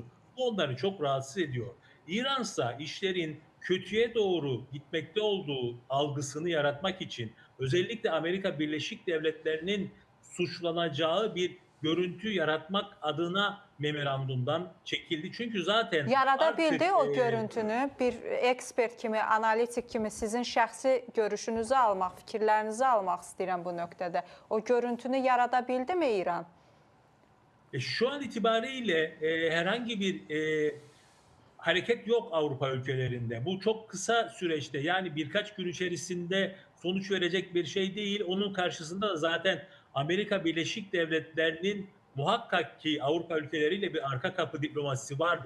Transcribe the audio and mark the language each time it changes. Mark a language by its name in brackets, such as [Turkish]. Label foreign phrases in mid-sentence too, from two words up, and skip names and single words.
[Turkish] Bu onları çok rahatsız ediyor. İransa işlerin kötüye doğru gitmekte olduğu algısını yaratmak için özellikle Amerika Birleşik Devletleri'nin suçlanacağı bir görüntü yaratmak adına memorandumdan çekildi. Çünkü zaten [Azerbaijani] yarada bildi o görüntünü bir ekspert kimi, analitik kimi sizin şəxsi görüşünüzü almaq, fikirlərinizi almaq istəyirəm bu nöqtədə. O görüntünü yarada bildi mi İran? [Turkish] Şu an itibariyle herhangi bir hareket yok Avrupa ülkelerinde. Bu çok kısa süreçte, yani birkaç gün içerisinde sonuç verecek bir şey değil. Onun karşısında da zaten Amerika Birleşik Devletleri'nin muhakkak ki Avrupa ülkeleriyle bir arka kapı diplomasisi vardır.